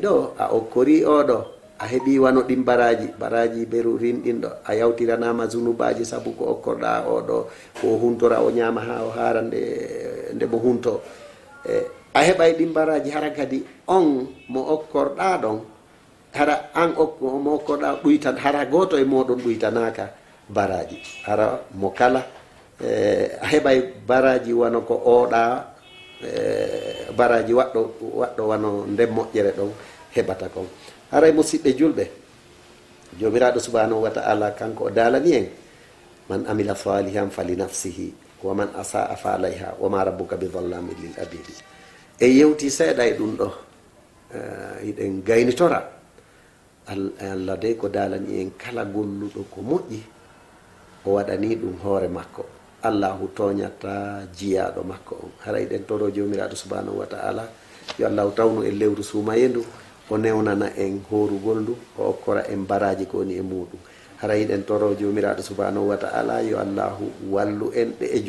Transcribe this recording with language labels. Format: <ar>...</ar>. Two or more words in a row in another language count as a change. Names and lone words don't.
<ff>ɗo a okkori oɗo a heɓi wano ɗin baraji beru rinɗinɗo a yawtiranama zunubaji sabu ko okkorɗa oɗo ko huntora o ñama ha o hara nde mo hunto a heɓay ɗin baraji hara kadi on mo okkorɗa ɗon hara an mo okkorɗa ɗuytan hara goto e moɗon ɗuytanaka baraji hara mo kala a heɓay baraji wano ko oɗa baraji waɗɗo wano nden moƴƴere ɗon heɓata kon haray musidɓe julɓe jomiraɗo</ff> <ar>سبحانه وتعالى</ar> <ff>kanko o dalani en</ff> <ar>من عمل صالحا فلنفسه ومن أساء فعليها وما ربك بظلام للعبيد</ar> <ff>e yewti seeɗa e ɗum ɗo hiɗen gaynitora Allah de ko dalani en kala golluɗo ko moƴƴi o waɗani ɗum hoore makko allahu toñata jiyaɗo makko on haray ɗen toro jomiraɗo</ff> <ar>سبحانه وتعالى</ar> <ff>yo allahu tawnu en lewru suumaye ndu o newnana en horugol ndu o okkora en baraji ko woni e muɗum haray ɗen toro jomiraɗo</ff> <ar>سبحانه وتعالى</ar> <ff>yo allahu wallu en ɗe e</ff>